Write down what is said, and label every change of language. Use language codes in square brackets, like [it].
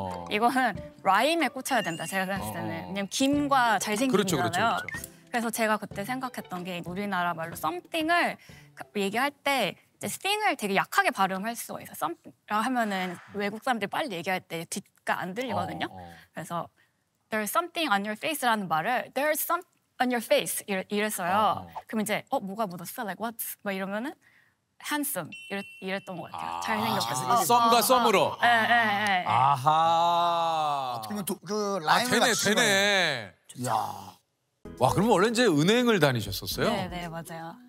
[ko] 이거는 라임에 꽂혀야 된다. 제가 생각했을 때는. 왜냐면 김과 잘생김이잖아요. 그렇죠. 그래서 제가 그때 생각했던 게 우리나라 말로 something을 얘기할 때 이제 thing을 되게 약하게 발음할 수가 있어요. something라 하면은 외국 사람들이 빨리 얘기할 때 뒷가 안 들리거든요. 그래서 [en] there's something on your face [ko] 라는 말을 [en] there's some on your face [ko] 이랬어요. 그럼 이제 뭐가 묻었어? [en] Like what? [ko] 막 이러면은 handsome 이랬던 것 같아요. 잘생겼어. 썸과 썸으로. 네. 아하. 그러면 그 라임을 맞추는 거예요. 되네. 야. 와, 그러면 원래 이제 은행을 다니셨었어요? 네, 맞아요.